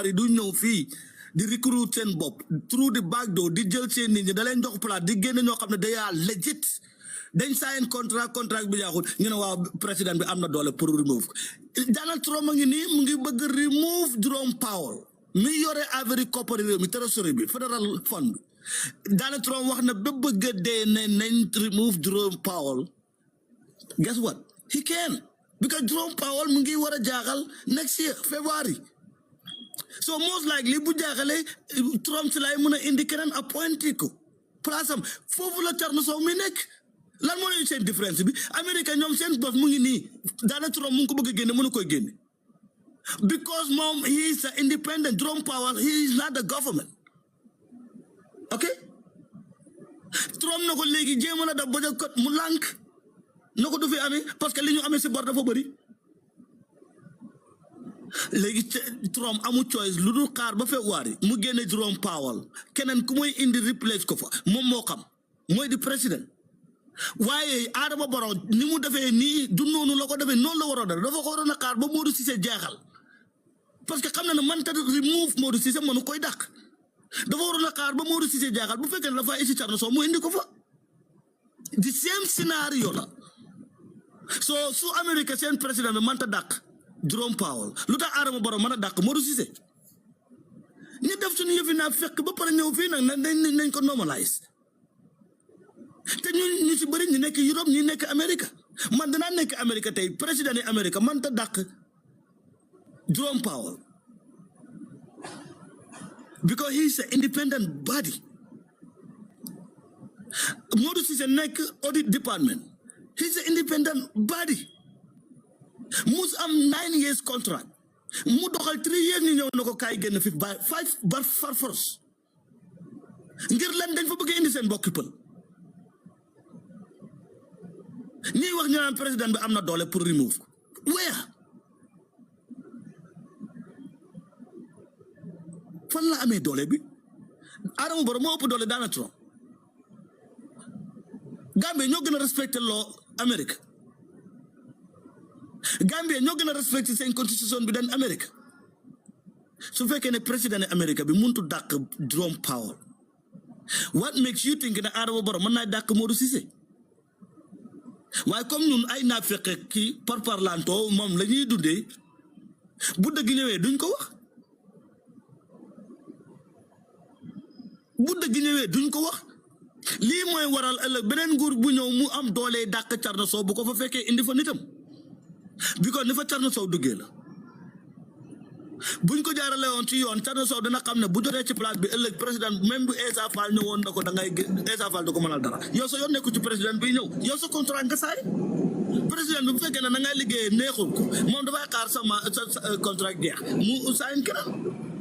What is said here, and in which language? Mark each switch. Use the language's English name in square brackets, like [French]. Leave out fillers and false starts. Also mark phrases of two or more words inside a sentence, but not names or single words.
[Wolof] yi du ñëw fii di recruit seen bopp through di backdoor di jël seen nit ñi da leen jox place di génne ñoo xam ne day legit dañ [English] sign contract [Wolof] bi jaaxul ñu ne waaw président bi am na doole pour remove ko Donald Trump a ngi nii mu ngi bëgg remove Jerome Powell mi yore affaire koppari réew mi trésorier bi [English] federal fund [Wolof] Donald Trump wax na ba bëgg a dee ne nañ remove Jerome Powell [English] guess what he can because [Wolof] Jerome Powell mu ngi war a jaaxal [English] next year February so most likely [Wolof] bu jaaxalee Trump si lay mën a indi keneen appointé ko place am foofu la Thierno Sow mi nekk lan moo leen seen différence bi Amérique ñoom seen boss mu ngi nii Donald Trump mu ngi ko bëgg a génne mënu koy génne because moom [English] he is a independent Jerome Powell he is not the government ok [Wolof] Trump na ko léegi jéem a def [English] budget cut [Wolof] mu lànk na ko du fi amee [French] parce que [Wolof] li ñu amee si bor dafa bëri léegi Trump amu choice lu dul xaar ba February mu génne Jerome Powell keneen ku muy indi replace ko fa moom moo xam mooy di président waaye Adama Barrow ni mu defee nii du noonu la ko defee noonu la waroon def dafa ko waroon a xaar ba Modou Cissé jeexal [French] parce que [Wolof] xam na ne man ta remove Modou Cissé mënu koy dàq dafa waroon a xaar ba Modou Cissé jeexal bu fekkee ne dafa isi Thierno Sow mu indi ko fa [English] the same [Wolof] scénario la so su Amérique seen président bi man ta dàq Jerome Powell lu tax Adama Barrow mën a dàq Modou Cissé ñu def suñu yëfi naa fekk ba pare ñëw fii nag nañ ko normalise te ñu si bëri ñu nekk Europe ñu nekk Amérique man danaa nekk Amérique tey président yi Amérique man ta dàq Jerome Powell [English] because he is an independent body [Wolof] Modou Cissé nekk audit department [English] He's an independent body. [Wolof] Mus am 9 [English] years contract. [Wolof] Mu doxal 3 years ñu ñëw nako kay genn fi by 5 bar far force. Ngir lan dañ fa bëgg indi seen bokk pël. Ñi wax ñu naan président bi amna doole pour remove. [English] Where? [Wolof] Fan la amé doole bi? Adama Barrow mo ëpp doole Donald Trump. Gambie ñoo gëna respecter law America. Gambie ñoo gëna respecter seen constitution bi dan America. Su fekkee ne président America bi muntu dak Jerome Powell. [English] What makes you think that Adama Barrow [Wolof] mën na dak [English] Modou Cissé? [Wolof] Waaye comme ñun ay na fekke ki par parlanto mom lañuy dundé bu dëgg ñëwé duñ ko wax. Bu dëgg ñëwé duñ ko wax. Lii mooy waral ëllëg beneen nguur bu ñëw mu am doole dàq Thierno Sow bu ko fa fekkee indi fa nitam because ni fa Thierno Sow duggee la buñ ko jaarale woon ci yoon Thierno Sow dina xam ne bu jotee ci place bi ëllëg président même bu Essa Fall ñëwoon na ko da ngay Essa Fall da ko mënal dara yow sa yoon nekku ci président bi ñëw yow sa contrat nga saay président bi bu fekkee ne da ngay liggéey neexul ko moom dafay xaar sa contrat jeex mu saayin keneen